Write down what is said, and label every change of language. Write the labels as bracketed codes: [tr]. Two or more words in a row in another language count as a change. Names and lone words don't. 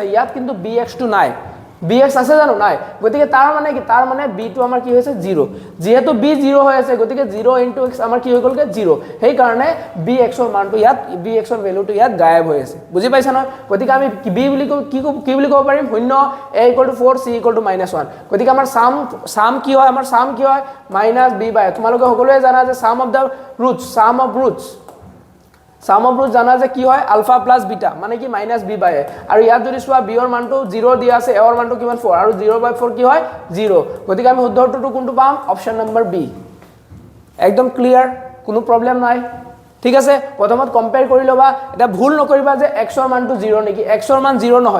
[as] ইয়াত কিন্তু bx টো নাই bx আছে জানো নাই গতিকে তাৰ মানে কি তাৰ মানে b টো আমাৰ কি হৈছে 0 যেহেতু b 0 হৈ আছে গতিকে 0 * x আমাৰ কি হৈ গলকে 0 সেই কাৰণে bx ৰ মানটো ইয়াত bx ৰ ভ্যালুটো ইয়াত গায়ব হৈ আছে বুজি পাইছা ন গতিকে আমি b বুলি কি বুলি ক'ব পাৰিম শূন্য a = 4 c = -1 গতিকে আমাৰ সাম কি হয় আমাৰ সাম কি হয় -b/a তোমালোকে সকলোৱে জানা যে [en] sum of [as] roots জানা যে কি হয় [en] alpha plus beta [as] মানে কি -b/a আৰু ইয়াত যদি চোৱা b ৰ মানটো 0 দিয়া আছে a ৰ মানটো কিমান 4 আৰু 0/4 কি হয় 0 গতিকে আমি শুদ্ধ উত্তৰটো কোনটো পাম [en] option number B [as] একদম ক্লিয়াৰ কোনো প্ৰবলেম নাই ঠিক আছে প্ৰথমত কম্পেয়াৰ কৰি লবা এটা ভুল নকৰিবা যে x ৰ মানটো 0 নেকি x ৰ মান 0 নহয়